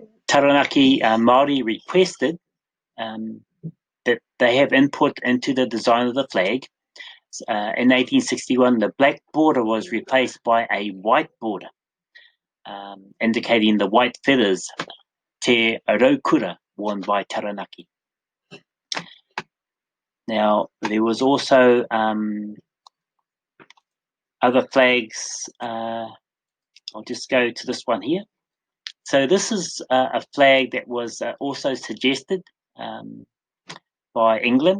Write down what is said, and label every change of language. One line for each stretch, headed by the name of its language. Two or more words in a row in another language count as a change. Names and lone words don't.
English: Taranaki Māori requested that they have input into the design of the flag. In 1861, the black border was replaced by a white border, indicating the white feathers,
Māori: te raukura,
English: worn by Taranaki. Now, there was also other flags. I'll just go to this one here. So this is a flag that was also suggested by England.